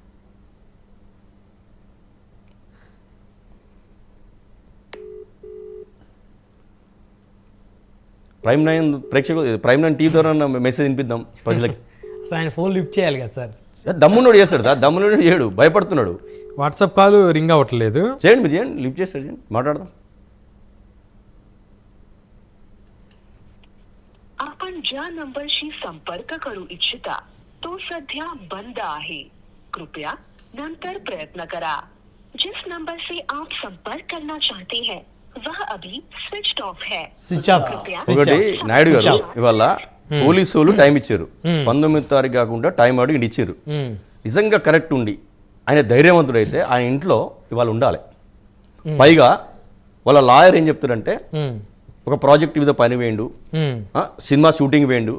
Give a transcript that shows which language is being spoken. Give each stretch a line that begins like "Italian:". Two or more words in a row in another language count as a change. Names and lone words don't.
Telugu: ప్రైమ్ నైన్ ప్రేక్షకులు, ప్రైమ్ నైన్ టీవీ ద్వారా మెసేజ్ వినిపిద్దాం ప్రజలకి. ఆయన
English: phone lift
Telugu: చేయాలి కదా సార్. దమ్మునోడు చేస్తాడు సార్, దమ్మునోడు చేయడు, భయపడుతున్నాడు. వాట్సాప్ కాల్ రింగ్ అవ్వట్లేదు, చేయండి మీరు చేయండి, లిఫ్ట్ చేస్తాడు, చేయండి, మాట్లాడదాం.
Marathi: ज्या नंबरशी संपर्क करू इच्छिता तो सध्या बंद आहे. कृपया नंतर प्रयत्न करा.
Hindi: जिस नंबर से आप संपर्क करना चाहते हैं वह अभी
English: switch off
Hindi: है.
English: switch off
Telugu: ఒకటి నాయుడు గారు ఇవాళ పోలీసు వాళ్ళు టైం ఇచ్చారు 19వ తారీఖు కాకుండా టైం అడిగి ఇచ్చారు. నిజంగా కరెక్ట్ ఉండి ఆయన ధైర్యవంతుడైతే ఆయన ఇంట్లో ఇవాళ ఉండాలి. పైగా వాళ్ళ లాయర్ ఏం చెప్తారంటే ఒక ప్రాజెక్ట్ మీద పని వేయండు,
English: cinema shooting
Telugu: వేయండు.